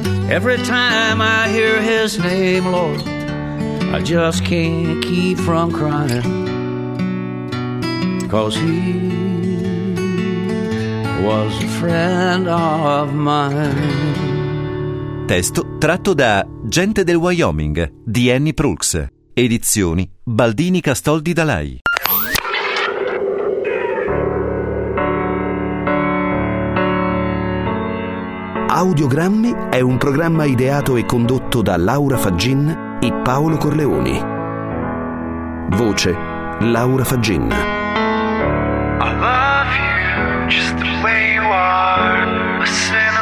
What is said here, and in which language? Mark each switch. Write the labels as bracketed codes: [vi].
[en] Every time I hear his name, Lord, I just can't keep from crying. 'Cause he was a friend of mine. [it] Testo tratto da Gente del Wyoming di Annie Proulx. Edizioni Baldini Castoldi Dalai. Audiogrammi è un programma ideato e condotto da Laura Faggin e Paolo Corleoni. Voce Laura Faggin. [en] I love you just the way you are.